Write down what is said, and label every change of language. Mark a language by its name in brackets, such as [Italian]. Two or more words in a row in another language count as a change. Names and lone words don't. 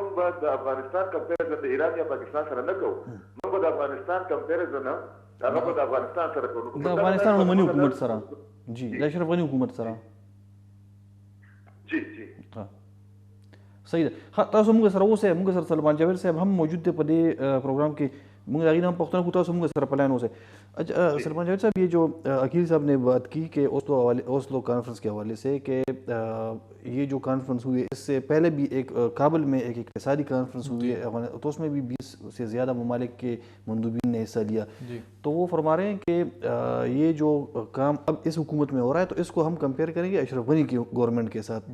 [Pashto] موږ به د افغانستان کمپیریزن د ایران یا پاکستان سره نه کوو، موږ به د افغانستان کمپیریزن هغه به د افغانستان سره کوو، د افغانستان عمومي حکومت سره. جی د اشرف غني حکومت سره. جی جی صحیح ده. تاسو موږ سره اوسئ، موږ سره سلمان جاوید صاحب هم موجود دی په دې پروګرام کې. موږ د هغې نه هم پوښتنه کوو، تاسو موږ سره په لاین اوسئ. سلمان جاوید صاحب، [Urdu] یہ جو عقیل صاحب نے بات کی کہ اوسلو کانفرنس کے حوالے سے کہ یہ جو کانفرنس ہوئی ہے اس سے پہلے بھی ایک کابل میں ایک اقتصادی کانفرنس ہوئی ہے تو اس میں بھی 20 سے زیادہ ممالک کے مندوبین نے حصہ لیا. تو وہ فرما رہے ہیں کہ یہ جو کام اب اس حکومت میں ہو رہا ہے تو اس کو ہم کمپیئر کریں گے اشرف غنی کی گورنمنٹ کے ساتھ.